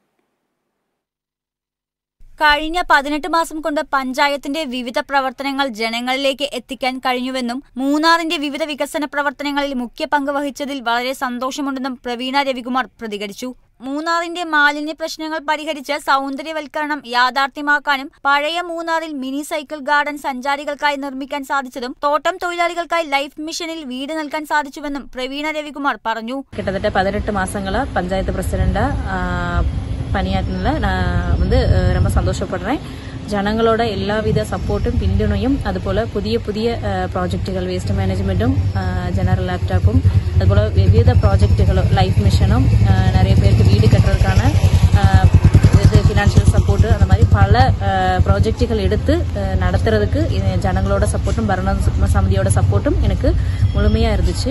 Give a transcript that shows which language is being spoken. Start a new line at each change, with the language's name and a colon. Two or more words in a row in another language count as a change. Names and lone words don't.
Malayalam: കഴിഞ്ഞ 18 മാസം കൊണ്ട് പഞ്ചായത്തിന്റെ വിവിധ പ്രവർത്തനങ്ങൾ ജനങ്ങളിലേക്ക് എത്തിക്കാൻ കഴിഞ്ഞുവെന്നും മൂന്നാറിന്റെ വിവിധ വികസന പ്രവർത്തനങ്ങളിൽ മുഖ്യ പങ്ക് വഹിച്ചതിൽ വളരെ സന്തോഷമുണ്ടെന്നും പ്രവീണ രവികുമാർ പ്രതികരിച്ചു. മൂന്നാറിന്റെ മാലിന്യ പ്രശ്നങ്ങൾ പരിഹരിച്ച് സൗന്ദര്യവൽക്കരണം യാഥാർത്ഥ്യമാക്കാനും പഴയ മൂന്നാറിൽ മിനി സൈക്കിൾ ഗാർഡൻ സഞ്ചാരികൾക്കായി നിർമ്മിക്കാൻ സാധിച്ചതും തോട്ടം തൊഴിലാളികൾക്കായി ലൈഫ് മിഷനിൽ വീട് നൽകാൻ സാധിച്ചുവെന്നും പ്രവീണ രവികുമാർ പറഞ്ഞു.
Tamil: கிட்டத்தட்ட 18 மாசங்களா பஞ்சாயத்து பிரசிடண்டா பணியாற்றினல நான் ரொம்ப சந்தோஷப்படுறேன். ஜனங்களோட எல்லாவித சப்போர்ட்டும் பின்துணையும் அதுபோல புதிய புதிய ப்ராஜெக்டுகள்
English: waste managementum
Tamil: ஜெனரல் லேப்டாப்பும் அதுபோல விவித ப்ராஜெக்டுகளும் லைஃப் மிஷனும் நிறைய பேருக்கு வீடு கட்டுறதுக்கான
English: financial support
Tamil: அந்த மாதிரி பல ப்ராஜெக்டுகள் எடுத்து நடத்துறதுக்கு ஜனங்களோட சப்போர்ட்டும் பரண சமிதியோட சப்போர்ட்டும் எனக்கு முழுமையாக இருந்துச்சு.